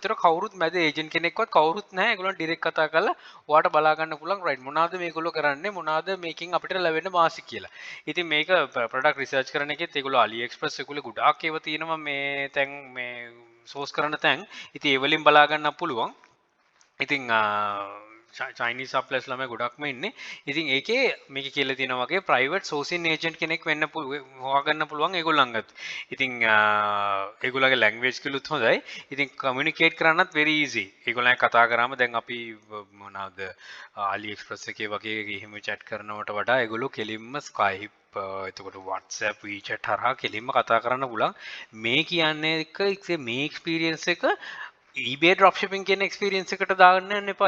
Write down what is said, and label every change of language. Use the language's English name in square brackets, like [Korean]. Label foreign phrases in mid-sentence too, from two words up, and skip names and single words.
[Sinhala] ඒතර කවුරුත් මැද ඒජන්ට් කෙනෙක්වත් කවුරුත් නෑ. ඒගොල්ලන් ඩිරෙක්ට් කතා කරලා ඔයාට බලා ගන්න පුළුවන් රයිට් මොනවාද මේගොල්ලෝ කරන්නේ මොනවාද මේකෙන් අපිට ලැබෙන්න මාසික කියලා. ඉතින් මේක [English] product research [Sinhala] කරන එකෙත් ඒගොල්ලෝ AliExpress ඒගොල්ලෝ ගොඩාක් ඒවා තියෙනවා මේ තැන් මේ සෝස් කරන තැන්. ඉතින් ඒ වලින් බලා ගන්න පුළුවන්. ඉතින් [English] Chinese suppliers [Sinhala] ළමයි ගොඩක්ම ඉන්නේ. ඉතින් ඒකේ මේක කියලා තියෙනවා වගේ [English] private sourcing agent [Sinhala] කෙනෙක් වෙන්න හොයාගන්න පුළුවන් ඒගොල්ලන්ගත්. ඉතින් ඒගොල්ලන්ගේ language කිලුත් හොඳයි. ඉතින් communicate කරන්නත් [English] very easy. [Sinhala] ඒගොල්ලන් කතා කරාම දැන් අපි මොනවාද AliExpress එකේ වගේ එහෙම chat කරනවට වඩා ඒගොල්ලෝ කෙලින්ම Skype එතකොට WhatsApp WeChat හරහා කෙලින්ම කතා කරන්න පුළුවන්. මේ කියන්නේ එක මේ experience එක eBay dropshipping කියන experience එකට දාන්න යන්න එපා.